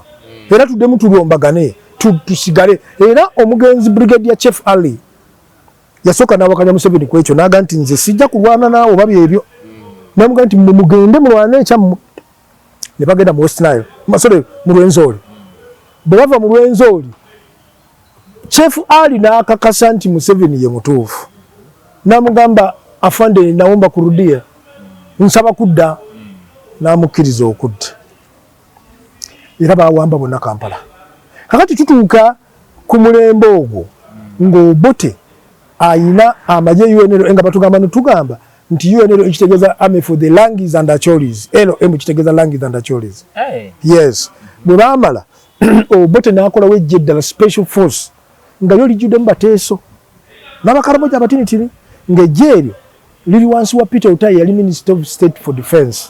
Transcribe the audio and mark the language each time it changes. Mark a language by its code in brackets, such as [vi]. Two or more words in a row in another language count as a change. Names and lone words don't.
[lg] Era tuddemu tulombagane tusigale. Era omugenzi Brigadier Chief Ali yasooka n'awakanya Museveni ku ekyo n'aga nti nze sijja kulwana naawe oba byebyo. N'amuga nti mugende mulwane ekyammwe. Ne bagenda mu West Nile mu Lwenzori. Bwe bava mu Lwenzori Chief Ali n'akakasa nti Museveni ye mutuufu. N'amugamba afande [sw] naomba kurudia [lg] nsaba kudda n'amukkiriza okudda. Era baawamba bonna Kampala. Kakati tutuuka ku mulembe ogwo ng'Obote ayina amagye UNL nga batugamba netugamba nti UNL ekitegeeza [en] Army for the Langies and Acholis. LM kitegeeza Langies and Acholis. Yes. [lg] Bwe baamala Obote n'akolawo ejje ddala [en] special force [lg] nga yo lijjuddemu bateeso n'abakaramoja abatinitini ng'ejje eryo liri wansi wa Peter Otayi yali [en] Minister of State for Defense.